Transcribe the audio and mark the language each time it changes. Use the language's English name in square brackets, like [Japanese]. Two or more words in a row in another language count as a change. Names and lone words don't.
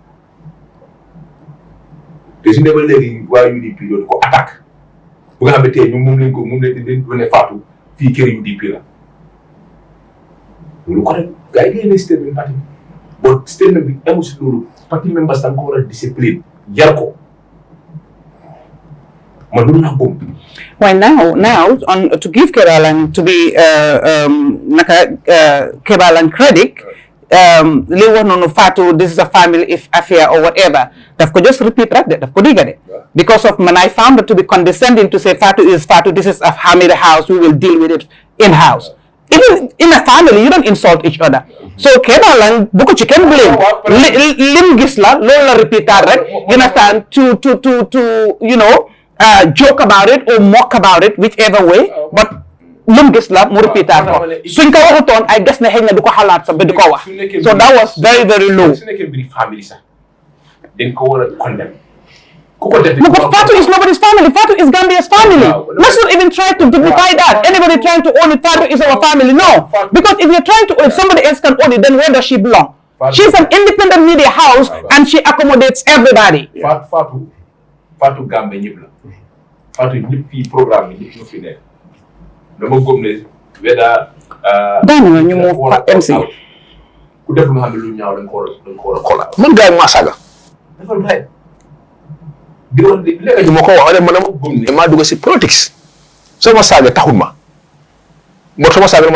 [Wolof] te su ne ba léegi waa UDP loolu ko attaque bu nga xam ne tey ñoom moom lañ di ne Fatou fii kër UDP la loolu ko rek gars yi génne statement parti bi boo statement bi amul si loolu parti members da nga ko war a discipline jar ko man du naa gëm. [English] Well, now to give Kebalan to be Kebalan credit, [Wolof] li wax noonu [English] Fatou this is a family affair or whatever. [Wolof] Daf ko [English] just repeat right there. [Wolof] Daf ko diga de. [English] Because of when I found it to be condescending to say Fatou is Fatou, this is a family house, we will deal with it in house. Even in a family, you don't insult each other. [Wolof] So Kebalan bu ko ci kenn blame. Lim gis la loolu la repeat rek. [English] You understand to you know. Joke about it or mock about it, whichever way, but [Wolof] lum gis la mu repeatar ko suñ ko waxutoon ay des na xëy na du ko xalaat sax ba du ko wax [English] so that was very very low. [Wolof] su nekkee mbiri family sax dañ ko war a condemn ku ko def. [English] No, but Fatou is nobody's family. Fatou is Gambia's family. Let's not even try to dignify that. Anybody trying to own it, Fatou is our family. No, because if you're trying to own it, somebody else can own it, then where does she belong? She's an independent media house and she accommodates everybody. [Wolof] Fatou Gambie ñëpp la Fatou ñëpp fii programme bi ñëpp ñu fi nekk dama gëm ne weda daanaka ñu moo MC ku def lu nga xam ne lu ñaaw dañ ko war a xoolaat man gars yi maa saaga dafa lay di wax léegi ñu ma ko wax man dama gëm ne maa dugg si politics soo ma saaga taxul ma moo soo ma saaga dama